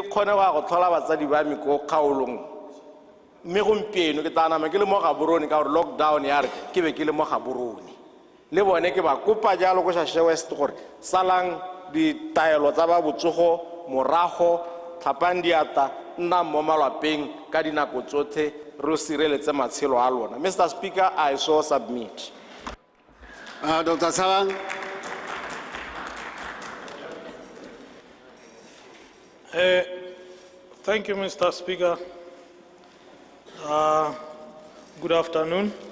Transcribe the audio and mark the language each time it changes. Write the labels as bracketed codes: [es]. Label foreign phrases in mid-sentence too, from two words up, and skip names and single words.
[tn] khone wa go tlhola batsadi ba me ko kgaolong mme gompieno ke tanama ke le mo gaborone ka gore lockdown ya re ke be ke le mo gaborone le bone ke ba kopa jalo go Shashe West gore salang ditaelo tsa ba botsogo morago tlhapang diata nna mo malapeng ka dinako tsotlhe re sireletse matshelo a lona. [en] Mr. Speaker, I so submit. Dr. Salang. Thank you, Mr. Speaker. Good afternoon.